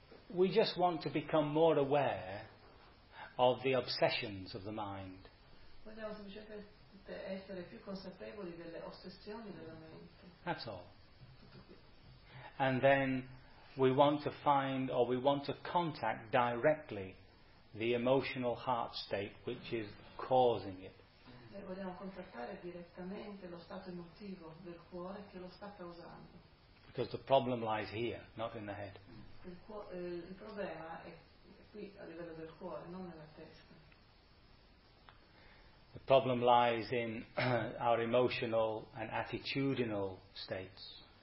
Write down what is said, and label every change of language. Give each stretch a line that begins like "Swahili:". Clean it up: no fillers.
English: We just want to become more aware of the obsessions of the mind.
Italian: Vogliamo semplicemente essere più consapevoli delle ossessioni della mente.
English: That's all. And then we want to find, or we want to contact directly, the emotional heart state which is causing it.
Italian: E vogliamo contattare direttamente lo stato emotivo del cuore che lo sta causando.
English: Because the problem lies here, not in the head.
Italian: Il problema è qui a livello del cuore, non nella testa.
English: The problem lies in our emotional and attitudinal states.